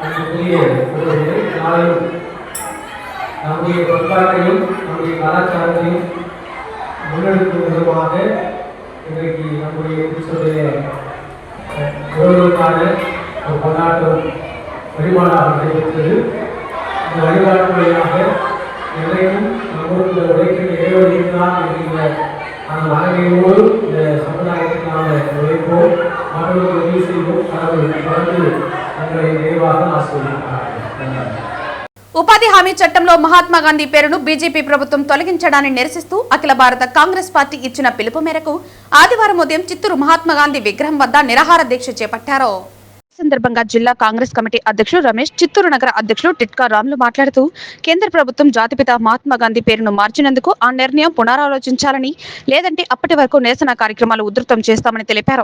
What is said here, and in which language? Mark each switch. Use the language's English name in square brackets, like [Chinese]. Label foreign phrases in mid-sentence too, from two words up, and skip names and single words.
[Tamil] நம்முடைய பண்பாட்டையும் நம்முடைய கலாச்சாரத்தையும் முன்னெடுக்கும் விதமாக இன்றைக்கு நம்முடைய கிறிஸ்துடைய உறவுகளுக்கான ஒரு கொண்டாட்டம் வழிபாடாக நடைபெற்றது. இந்த வழிபாட்டு வழியாக எதையும் நம்மளுடைய உழைக்கின்ற இறைவன் இருக்கிறார் என்கின்ற அந்த மனநிலையோடு இந்த சமுதாயத்தில் நாம் உழைப்போம், மற்றவர்களுக்கு உதவி செய்வோம். கடவுள் தொடர்ந்து தங்களை நிறைவாக ஆசிர்வதிக்கிறார். [Telugu] ఉపాధి హామీ చట్టంలో మహాత్మా గాంధీ పేరును బీజేపీ ప్రభుత్వం తొలగించడాన్ని నిరసిస్తూ అఖిల భారత కాంగ్రెస్ పార్టీ ఇచ్చిన పిలుపు మేరకు ఆదివారం ఉదయం చిత్తూరు మహాత్మా గాంధీ విగ్రహం వద్ద నిరాహార దీక్ష చేపట్టారు. ఈ సందర్భంగా జిల్లా కాంగ్రెస్ కమిటీ అధ్యక్షుడు రమేష్, చిత్తూరు నగర అధ్యక్షుడు టిట్కా రాములు మాట్లాడుతూ కేంద్ర ప్రభుత్వం జాతిపిత మహాత్మా గాంధీ పేరును మార్చినందుకు ఆ నిర్ణయం పునరాలోచించాలని, లేదంటే అప్పటి వరకు నిరసన కార్యక్రమాలు ఉధృతం చేస్తామని తెలిపారు.